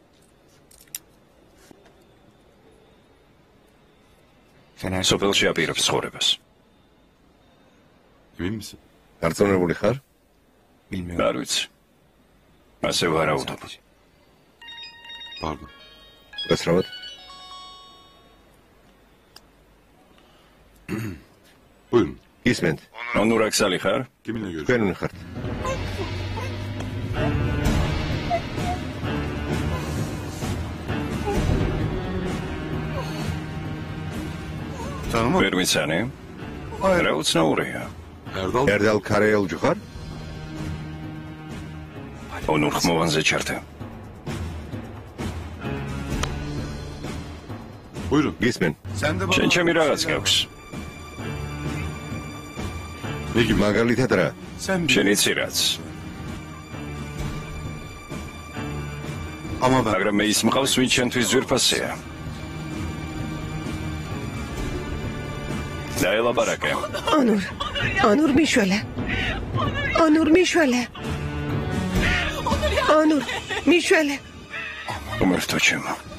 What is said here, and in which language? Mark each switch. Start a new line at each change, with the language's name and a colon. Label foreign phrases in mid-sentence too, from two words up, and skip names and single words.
Georgian: სოფელში აპირებს ცხოვრებას.
Turkish: Emin misin?
Georgian: დარწმუნებული ხარ? არ ვიცი. ასე ვარაუდობ.
Turkish: Pardon.
Georgian: გასრავად.
Turkish: Buyurun.
Georgian: ისმენთ. ონურ აქსალი ხარ?
Turkish: Kiminle görüşüyorsun?
Georgian: თქვენ ვინ ხართ? ვერ ვიცანი? რა უცნაურია? Erdal. ერდალ ქარეელჯი ხარ? ონურ ხმოვანზე ჩართე.
Turkish: Buyurun.
Georgian: გისმენ. შენ ჩემი რაღაც გაქვს.
Turkish: Ne gibi?
Georgian: მაგალითად რა? შენ იცი რაც.
Turkish: Ama ben
Georgian: მაგრამ მე ის მყავს, ვინც შენთვის ძვირფასია. დაელაპარაკე. ონურ მიშველე. ონურ მიშველე. უმერთო ჩემო.